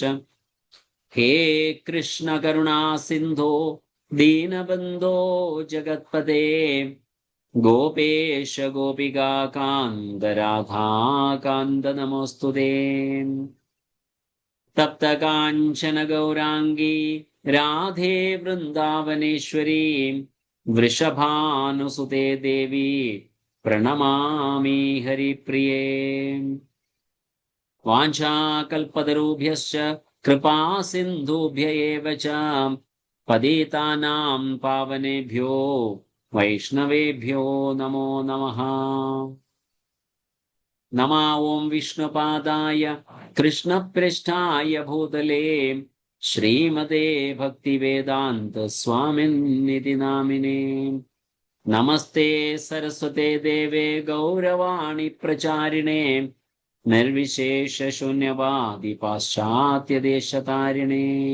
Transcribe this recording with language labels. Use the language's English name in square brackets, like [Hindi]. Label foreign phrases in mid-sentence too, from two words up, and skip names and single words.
[Sanskrit] ഹേ കൃഷ്ണ കരുണാ സിന്ധോ ദീനബന്ധോ ജഗത്പതേ ഗോപേശ ഗോപികാകാന്ത രാധാകാന്ത നമോസ്തുതേ. തപ്തകാഞ്ചന ഗൗരാംഗീ രാധേ വൃന്ദാവനേശ്വരീ വൃഷഭാനുസുതേ ദേവി പ്രണമാമി ഹരിപ്രിയേ. വാഞ്ചാകൽപതരുഭ്യശ്ച കൃപാ സിന്ധുഭ്യ ഏവ ച പതിതാനാം പാവനേഭ്യോ വൈഷ്ണവേഭ്യോ നമോ നമഃ. നമോ ഓം വിഷ്ണുപാദായ കൃഷ്ണപ്രഷ്ഠായ ഭൂതലേ ശ്രീമതേ ഭക്തിവേദാന്ത സ്വാമിന്നിതി നാമിനേ. നമസ്തേ സരസ്വതേ ദേവേ ഗൗരവാണി പ്രചാരിണേ നിർവിശേഷ ശൂന്യവാദി പാശ്ചാത്യദേശതാരിണേ.